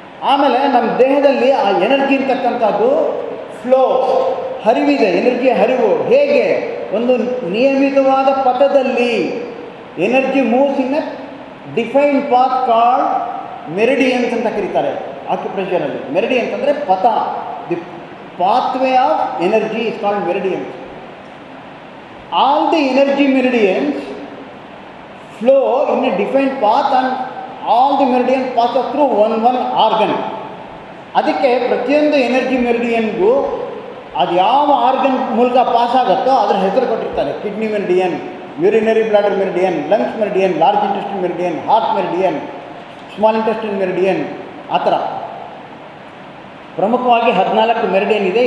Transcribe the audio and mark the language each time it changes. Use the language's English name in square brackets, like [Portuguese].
[Kannada] ಆಮೇಲೆ ನಮ್ಮ ದೇಹದಲ್ಲಿ ಆ ಎನರ್ಜಿ ಇರ್ತಕ್ಕಂಥದ್ದು ಫ್ಲೋ, ಹರಿವಿದೆ, ಎನರ್ಜಿ ಹರಿವು ಹೇಗೆ ಒಂದು ನಿಯಮಿತವಾದ ಪಥದಲ್ಲಿ [English] energy moves in a defined path called meridians [Kannada] ಅಂತ ಕರೀತಾರೆ ಆಕ್ಯುಪ್ರೆಷರಲ್ಲಿ. [English] meridians [Kannada] ಅಂದರೆ ಪಥ, [English] The pathway of energy is called meridians. All the energy meridians flow in a defined path and all the meridians pass through one organ. [Kannada] ಅದಕ್ಕೆ ಪ್ರತಿಯೊಂದು energy ಮೆರಿಡಿಯನ್ಗೂ ಅದು ಯಾವ organ ಮೂಲಕ pass ಆಗುತ್ತೋ ಅದರ ಹೆಸರು ಕೊಟ್ಟಿರ್ತಾರೆ. Kidney meridian, urinary bladder meridian, lungs meridian, large ಇಂಟೆಸ್ಟಿನ್ meridian, heart meridian, small ಇಂಟೆಸ್ಟಿನ್ meridian, ಆ ಥರ ಪ್ರಮುಖವಾಗಿ 14 ಮೆರಿಡಿಯನ್ ಇದೆ.